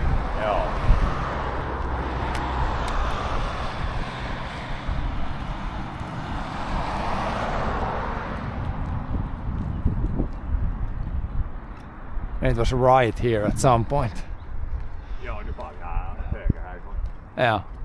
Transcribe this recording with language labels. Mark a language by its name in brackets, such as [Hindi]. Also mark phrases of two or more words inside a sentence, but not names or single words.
[Finnish] Joo. [English] And it was right here at some point. [Finnish] Joo, nyt vaan vähän höökähäikon. [English] Yeah.